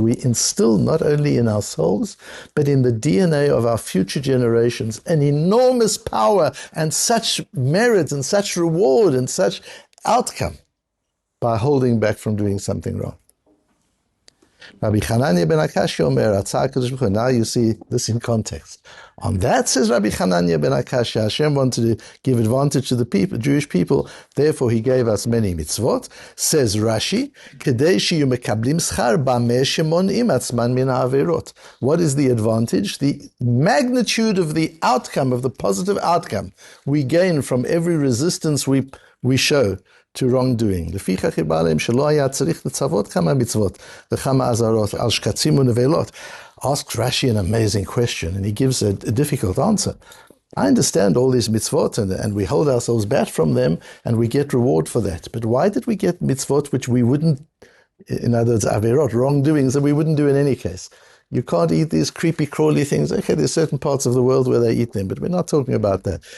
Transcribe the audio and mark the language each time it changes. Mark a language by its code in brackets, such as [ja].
[en] We instill not only in ourselves, but in the DNA of our future generations an enormous power and such merit and such reward and such outcome by holding back from doing something wrong. Rabbi Hananiah ben Akashia Omer, [he] הקדוש ברוך הוא. [en] Now you see this in context. On that, says Rabbi Hananiah ben Akashia, Hashem wanted to give advantage to the people, Jewish people, therefore he gave us many mitzvot. [he] Says Rashi, כדי שיהיו מקבלים שכר במה שמונעים עצמם מן העבירות. [en] What is the advantage? The magnitude of the outcome, of the positive outcome we gain from every resistance we show to wrongdoing. [he] לפיכך בא להם שלא היה צריך לצוות כמה מצוות וכמה אזהרות על שקצים ונבלות. [en] Asks Rashi an amazing question, and he gives a difficult answer. I understand all these mitzvot, and we hold ourselves back from them, and we get reward for that. But why did we get mitzvot which we wouldn't, in other words, averot, wrongdoings that we wouldn't do in any case? You can't eat these creepy, crawly things. Okay, there's certain parts of the world where they eat them, but we're not talking about that.